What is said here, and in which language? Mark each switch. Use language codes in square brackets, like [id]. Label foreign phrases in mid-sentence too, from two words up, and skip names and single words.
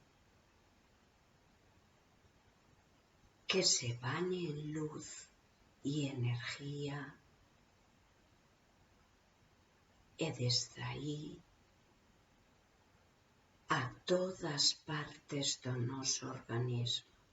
[es] que se bañe en luz y energía, [gl] e desde aí a todas partes do noso organismo.